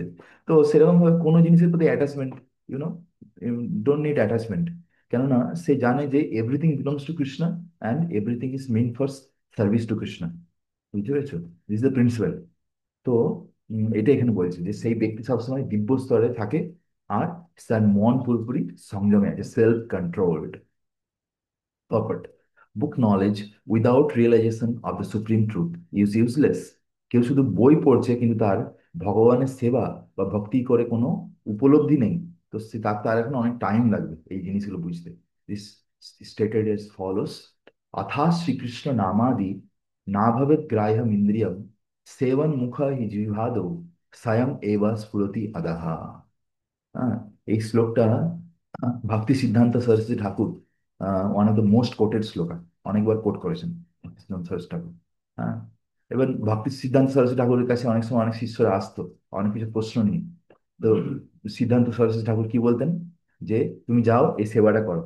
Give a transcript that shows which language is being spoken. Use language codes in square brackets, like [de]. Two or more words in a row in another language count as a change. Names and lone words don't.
[bn] তো সেরকম ভাবে কোনো জিনিসের প্রতি [en] attachment, you know, don't need attachment. [bn] কেননা সে জানে যে [en] everything belongs to Krishna, and everything is meant for service to Krishna. [bn] বুঝতে পেরেছো? [en] this the principle. [bn] তো এটা এখানে বলছে যে সেই ব্যক্তি সবসময় দিব্য স্তরে থাকে, আর তার মন পুরোপুরি সংযমে আছে, [en] self controlled. Purport: Book knowledge without realization of the supreme truth is useless. [bn] কেউ শুধু বই পড়ছে কিন্তু তার ভগবানের সেবা বা ভক্তি করে কোনো উপলব্ধি নেই, তো সে তার তার এখন অনেক টাইম লাগবে এই জিনিসগুলো বুঝতে। [en] this stated as follows: [sa] अथा श्रीकृष्ण नामादि नाभवेत् ग्राह्यम् इन्द्रियम् सेवन मुख हि जिह्वादौ स्वयं एव स्फुरति अधः। [bn] হ্যাঁ, এই শ্লোকটা ভক্তি সিদ্ধান্ত সরস্বতী ঠাকুর, [en] one of the most quoted shloka, [bn] অনেকবার কোট করেছেন ভক্তি সিদ্ধান্ত সরস্বতী ঠাকুর। হ্যাঁ, এবার ভক্তি সিদ্ধান্ত সরস্বতী ঠাকুরের কাছে অনেক সময় অনেক শিষ্যরা আসতো অনেক কিছু প্রশ্ন নিয়ে। তো সিদ্ধান্ত সরস্বতী ঠাকুর কি বলতেন, যে তুমি যাও এই সেবাটা করো।